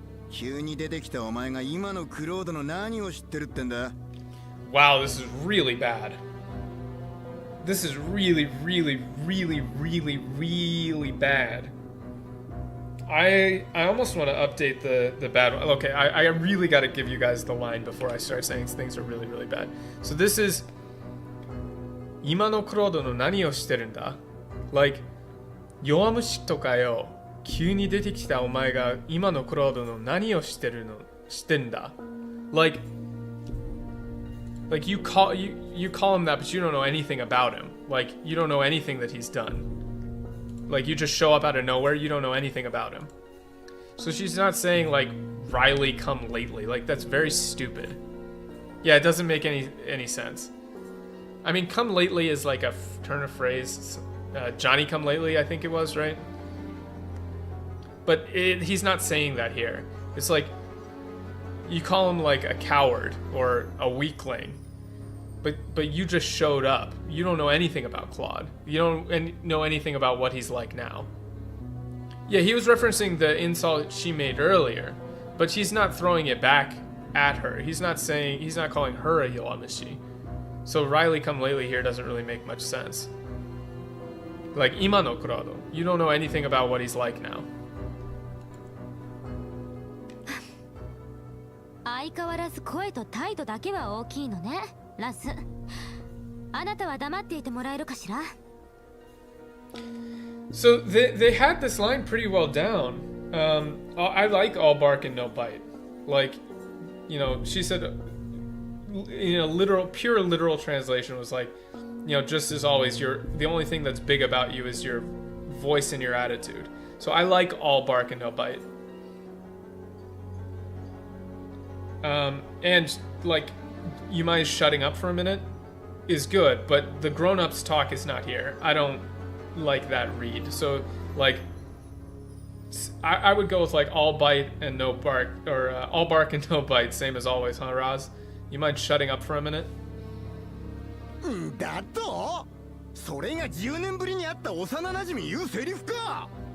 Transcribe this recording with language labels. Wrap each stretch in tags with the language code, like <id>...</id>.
<ja>急に出てきたお前が今のクロードの何を知ってるってんだ。</ja> <en>Wow, this is really bad. This is really, really, really, really, really bad. I almost want to update the bad one. Okay, I really got to give you guys the line before I start saying things are really, really bad. So this is</en> <ja>今のクロードの何をしてるんだ? Like, 弱虫とかよ。急に出てきたお前が今のクロードの何をしてんだ?</ja> <en>Like you call him that, but you don't know anything about him. Like, you don't know anything that he's done. Like, you just show up out of nowhere, you don't know anything about him. So she's not saying like, Riley come lately. Like, that's very stupid. Yeah, it doesn't make any sense. I mean, come lately is like a turn of phrase. Johnny come lately, I think it was, right? But he's not saying that here. It's like, you call him like a coward or a weakling, but you just showed up. You don't know anything about Claude. You don't know anything about what he's like now. Yeah, he was referencing the insult she made earlier, but he's not throwing it back at her. He's not calling her a Yowamushi. So Riley come lately here doesn't really make much sense. Like,</en> <ja>ima no kurado.</ja> <en>You don't know anything about what he's like now.</en> <ja>相変わらず声と態度だけは大きいのね、ラス。あなたは黙っていてもらえるかしら?</ja> <en>So they had this line pretty well down. I like all bark and no bite. Like, you know, she said, you know, pure literal translation was like, you know, just as always, the only thing that's big about you is your voice and your attitude. So I like all bark and no bite. And like, you mind shutting up for a minute is good, but the grown-ups talk is not here. I don't like that read. So like, I would go with like all bite and no bark, or all bark and no bite, same as always, huh, Roz? You mind shutting up for a minute?</en> <ja>だと? それが10年ぶりに会った幼馴染言うセリフか?</ja>